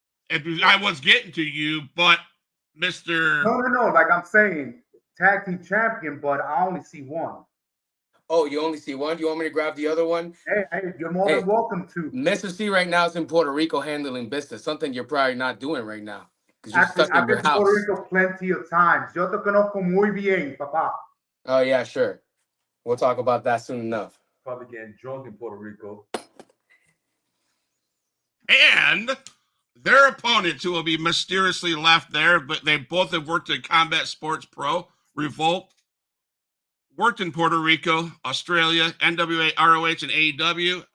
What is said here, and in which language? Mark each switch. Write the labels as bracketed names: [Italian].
[English] I was getting to you, but Mr. No. Like I'm saying, tag team champion, but I only see one. Oh, you only see one? You want me to grab the other one? Hey, you're more than welcome to. Mr. C right now is in Puerto Rico handling business, something you're probably not doing right now because you're Actually, stuck I've in your been to house. Puerto Rico plenty of times. [Spanish] Yo te conozco muy bien, papá. [English] Oh, yeah, sure. We'll talk about that soon enough. Probably getting drunk in Puerto Rico. And their opponents who will be mysteriously left there, but they both have worked at Combat Sports Pro, Revolt, worked in Puerto Rico, Australia, NWA, ROH, and AEW.